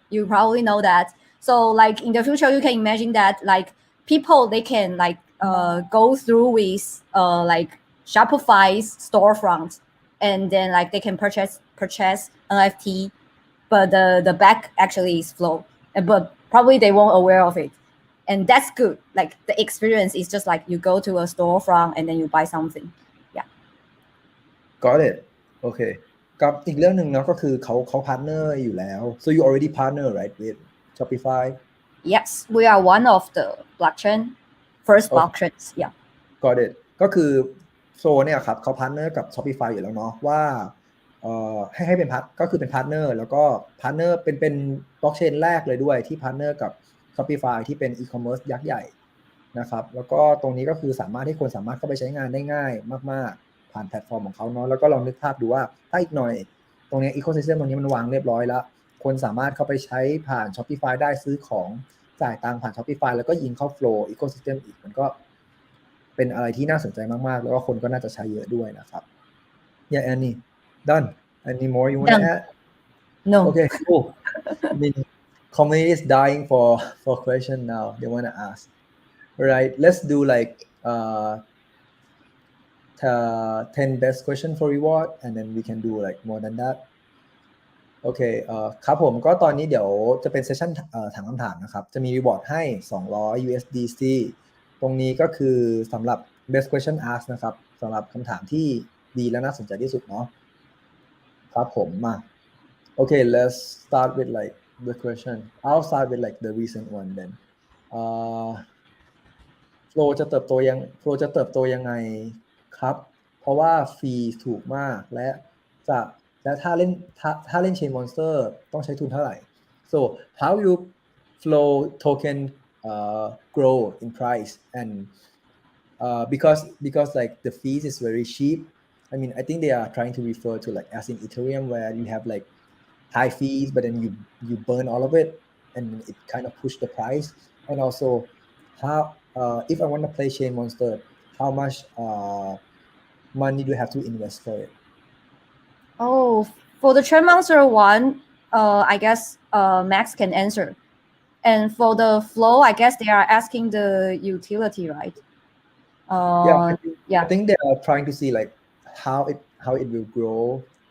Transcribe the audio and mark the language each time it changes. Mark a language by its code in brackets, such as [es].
[en] You probably know that. So like in the future, you can imagine that like people they can like go through with like Shopify's storefront, and then like they can purchase NFT, but the back actually is Flow, but probably they won't aware of it. And that's good. Like the experience is just like you go to a storefront and then you buy something. Yeah. Got it. Okay. [th] กับอีกเรื่องหนึ่งเนาะก็คือเขาพาร์ทเนอร์อยู่แล้ว [en] so you already partner right with Shopify Yes, we are one of the blockchain first blockchains. Yeah. [th] Got it ก็คือโซเนี่ยครับเขาพาร์ทเนอร์กับ Shopify อยู่แล้วเนาะว่าให้เป็นก็คือเป็นพาร์ทเนอร์แล้วก็พาร์ทเนอร์เป็นบล็อกเชนแรกเลยด้วยที่พาร์ทเนอร์กับ Shopify ที่เป็น e-commerce ยักษ์ใหญ่นะครับแล้วก็ตรงนี้ก็คือสามารถให้คนสามารถเข้าไปใช้งานได้ง่ายมากๆผ่านแพลตฟอร์มของเขาเนาะแล้วก็ลองนึกภาพดูว่าถ้าอีกหน่อยตรงนี้ ecosystem ตรงนี้มันวางเรียบร้อยแล้วคนสามารถเข้าไปใช้ผ่าน Shopify ได้ซื้อของ จ่ายตังค์ผ่าน Shopify แล้วก็ยิงเข้า Flow Ecosystem อีกมันก็เป็นอะไรที่น่าสนใจมากๆแล้วก็คนก็น่าจะใช้เยอะด้วยนะครับ [en] Yeah, Annie, done. Any more you want to Done. add? No. Okay, cool. I mean, community is dying for question now. They want to ask. All right, let's do like 10 best question for reward, and then we can do like more than that. [th] โอเคครับผมก็ตอนนี้เดี๋ยวจะเป็นเซสชั่นถามคำถามนะครับจะมีรีวอร์ดให้200 USDC ตรงนี้ก็คือสำหรับ [en] best question asked [th] นะครับสำหรับคำถามที่ดีและน่าสนใจที่สุดเนาะครับผมมาโอเค [en] let's start with like the question I'll start with like the recent one then [th] Flow จะเติบโตยังไงครับเพราะว่าฟรีถูกมากและถ้าเล่น Chainmonster ต้องใช้ทุนเท่าไหร่ [en] so how you Flow token grow in price and because like the fees is very cheap I mean I think they are trying to refer to like as in Ethereum where you have like high fees but then you burn all of it and it kind of push the price and also how if I want to play Chainmonster how much money do you have to invest for it Oh, for the Chainmonster one, I guess Max can answer. And for the flow, I guess they are asking the utility, right? I think they are trying to see like how it will grow.